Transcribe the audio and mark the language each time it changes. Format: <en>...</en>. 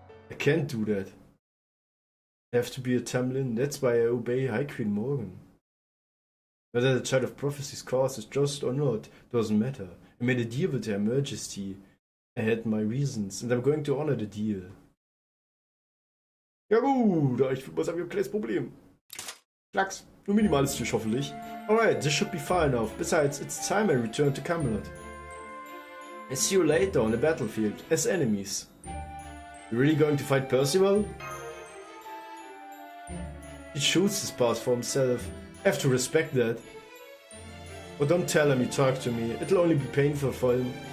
<en>I can't do that. I have to be a Tamlin, that's why I obey High Queen Morgan. Whether the Child of Prophecy's cause is just or not, doesn't matter. I made a deal with Her Majesty. I had my reasons, and I'm going to honor the deal.</en> <de>Ja gut, ich würde mal sagen, wir haben ein kleines Problem. Klacks, nur minimalistisch hoffentlich.</de> <en>Alright, this should be far enough. Besides, it's time I return to Camelot. I see you later on the battlefield, as enemies. You really going to fight Percival? He chooses his path for himself. I have to respect that. But don't tell him you talk to me, it'll only be painful for him.</en>